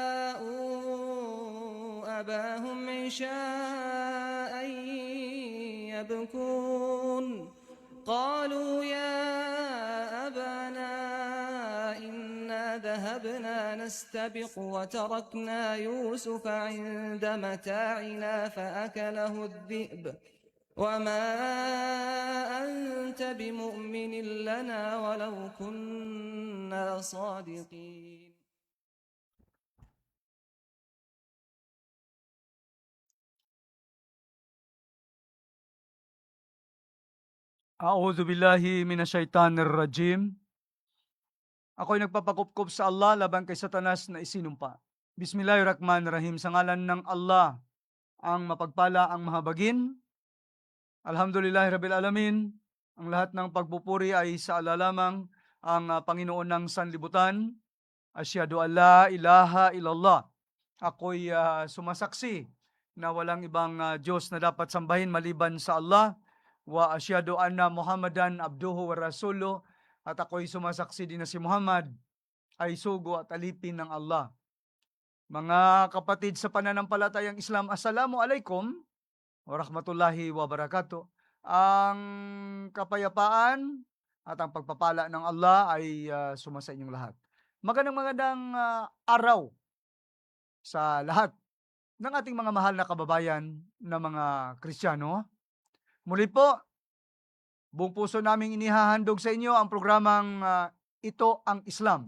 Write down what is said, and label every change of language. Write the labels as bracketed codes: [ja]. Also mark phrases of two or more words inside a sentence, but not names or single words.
[ar] وجاءوا أباهم عشاء يبكون قالوا يا أبانا إنا ذهبنا نستبق وتركنا يوسف عند متاعنا فأكله الذئب وما أنت بمؤمن لنا ولو كنا صادقين. أعوذ بالله من الشيطان الرجيم. [tl] Ako'y nagpapakupkop sa Allah laban kay Satanas na isinumpa. Bismillahirrahmanirrahim. Sa ngalan ng Allah, ang mapagpala, ang mahabagin. [ar] الحمد لله رب العالمين. [tl] Ang lahat ng pagpupuri ay sa Allah lamang, ang Panginoon ng sanlibutan. [ar] أشهد أن لا إله إلا الله. [tl] Ako'y sumasaksi na walang ibang Diyos na dapat sambahin maliban sa Allah. [ar] وأشهد أن محمدا عبده ورسوله, [tl] at ako'y sumasaksi din na si Muhammad ay sugo at alipin ng Allah. Mga kapatid sa pananampalatayang Islam, [ar] السلام عليكم ورحمة الله وبركاته. [tl] Ang kapayapaan at ang pagpapala ng Allah ay sumasa inyong lahat. Magandang araw sa lahat ng ating mga mahal na kababayan na mga Kristiyano. Muli po, buong puso naming inihahandog sa inyo ang programang Ito ang Islam.